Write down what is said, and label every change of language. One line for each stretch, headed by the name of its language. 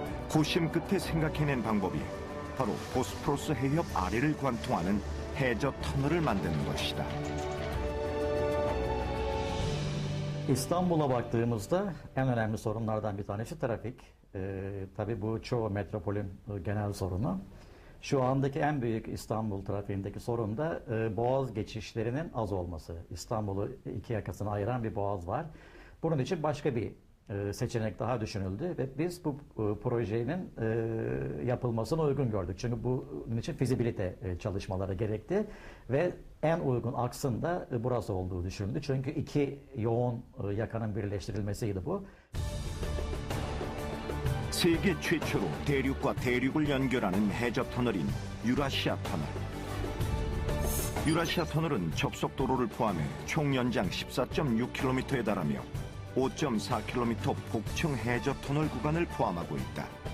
Korean: 고심 끝에 생각해낸 방법이 바로 보스포루스 해협 아래를 관통하는 해저 터널을 만드는 것이다.
Turkish: İstanbul'a baktığımızda en önemli sorunlardan bir tanesi trafik. Tabii bu çoğu metropolün genel sorunu. Şu andaki en büyük İstanbul trafiğindeki sorun da boğaz geçişlerinin az olması. İstanbul'u iki yakasına ayıran bir boğaz var. Bunun için başka bir seçenek daha düşünüldü ve biz bu projenin yapılmasını uygun gördük. Çünkü bunun için fizibilite çalışmaları gerekti ve en uygun aksın da burası olduğu düşünüldü. Çünkü iki yoğun yakanın birleştirilmesiydi bu.
Korean: 세계 최초로 대륙과 대륙을 연결하는 해저 터널인 유라시아 터널. 유라시아 터널은 접속 도로를 포함해 총 연장 14.6km에 달하며 5.4km 복층 해저 터널 구간을 포함하고 있다.